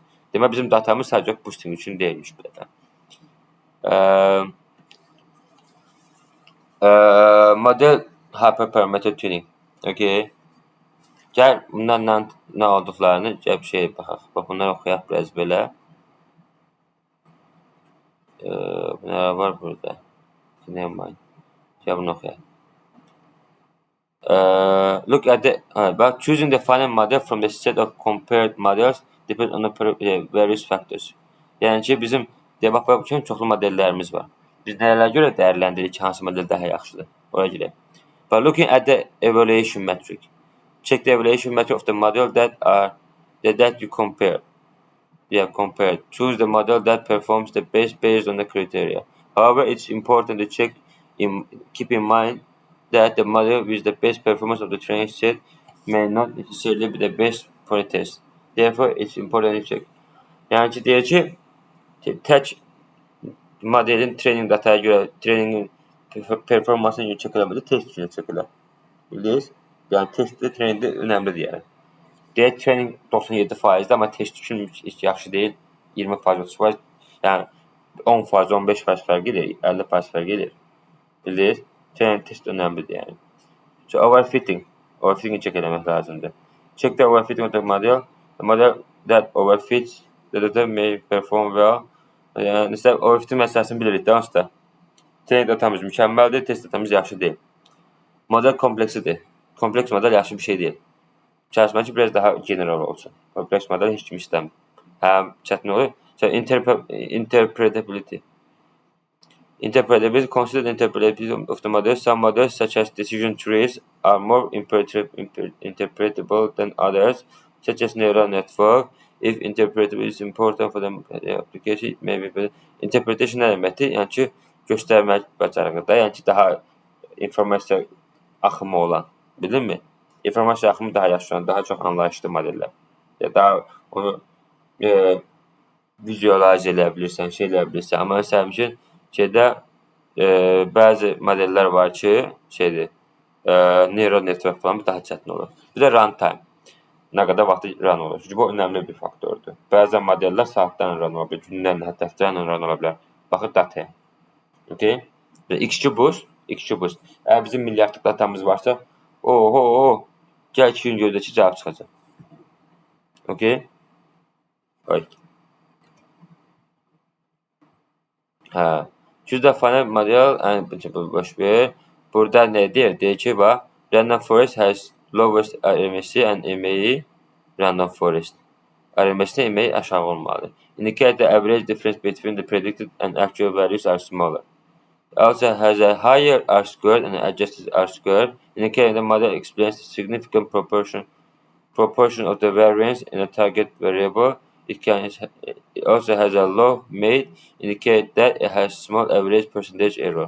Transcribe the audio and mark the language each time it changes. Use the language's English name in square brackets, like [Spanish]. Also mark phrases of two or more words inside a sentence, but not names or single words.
[Azerbaijani] Demək, bizim datamız sadəcə boosting üçün deyilmiş bir dəfə. [English] Model hyperparameter tuning. [Azerbaijani] Okay. Gəl, bundan nə olduqlarını baxaq. Bax, bunları oxuyaq biraz belə. Bunlar var burada. [English] Never mind. [Azerbaijani] Gəl, bunu oxuyaq. [English] Look at about choosing the final model from the set of compared models depends on the various factors. [Azerbaijani] Yəni ki, bizim baxmaq üçün çoxlu modellərimiz var. Biz nələrə görə dəyərləndiririk ki, hansı model daha yaxşıdır? Oraya görə. [English] But looking at the evaluation metric. Check the evaluation metric of the model that you compare. Compare. Choose the model that performs the best based on the criteria. However, it's important to keep in mind that the model with the best performance of the training set may not necessarily be the best for a test. Therefore, it's important to check. [Azerbaijani] Yəni ki, deyir ki, tək modelin [English] training dataya [Azerbaijani] görə, trainingin performansına görə çək eləmədi, test üçün çək elə. Bildiniz? Yəni, testdə, trainingdə önəmlidir yəni. Deyək, training 97%-dir, amma test üçün heç yaxşı deyil, 20%, 30%, yəni 10%, 15% fərq edir, 50% fərq edir. Bildiniz? [English] Training test [Azerbaijani] önəmlidir yəni. So, overfitting çək eləmək lazımdır. [English] Check the overfitting of the model. The model that overfits the data may perform well. [Azerbaijani] Yəni, overfitting məsələsini bilirik də, onsuz da. Training datamız mükəmməldir, test datamız yaxşı deyil. Model kompleksidir. Kompleks model yaxşı bir şey deyil. Çalışmaq ki, biraz daha general olsun. Kompleks model heç kim istəmir. Həm çətin olur. [English] So, interpretability. Consider the interpretability of the model. Some models, such as decision trees, are more interpretable than others, such as neural network. If interpretability is important for the application, it may be better. [Azerbaijani] Interpretation nə deməkdir? Yəni ki, göstərmək bacarıqdır. Yəni ki, daha informasiya axımı olan. Bildinmi? İnformasiya axımı daha yaxşı olan, daha çox anlayışlı modellər. Ya daha onu vizualize eləyə bilirsən, eləyə bilirsən. Amma məsələn üçün, bəzi modellər var ki, [English] neural network [Azerbaijani] falan daha çətin olur. Bir də runtime. Nə qədər vaxtı run olur. Çünki bu önəmli bir faktordur. Bəzən modellər saatlarla run ola bilər, günlərlə, hətta həftələrlə run ola bilər. [English] Baxın dataya. Okay? X2 boost. [Azerbaijani] Əgər bizim milyardlıq datamız varsa, gəl 2 gün gözlə ki, cavab çıxacaq. [English] Okay? Choose the final model and [Azerbaijani] boş ver. Burada nə deyir? Deyir ki, bax, [English] random forest has lowest RMS'i and MA'i random forest. [Azerbaijani] RMS'də MA'i aşağı olmalıdır. [English] Indicate the average difference between the predicted and actual values are smaller. Also has a higher R-squared and adjusted R-squared, indicating the model explains the significant proportion of the variance in a target variable. It also has a low MAID, indicate that it has small average percentage error.